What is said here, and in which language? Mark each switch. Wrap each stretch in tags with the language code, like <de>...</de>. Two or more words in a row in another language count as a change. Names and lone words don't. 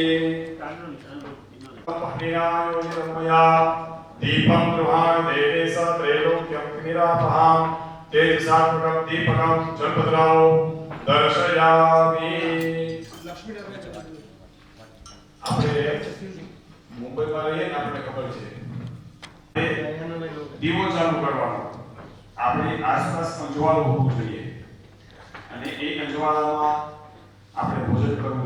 <sa>मया दीपं गृहाण देवेश त्रैलोक्यं निरापहां तेजसात्मकं दीपकं जलपद्राव दर्शयामि</sa> <gu>આપણે મુંબઈમાં રહીએ ને આપણે ખબર છે દીવો ચાલુ કરવાનો આપણી આસપાસ અંજવાળું હોવું જોઈએ અને એ અંજવાળામાં આપણે ભોજન કરવું</gu>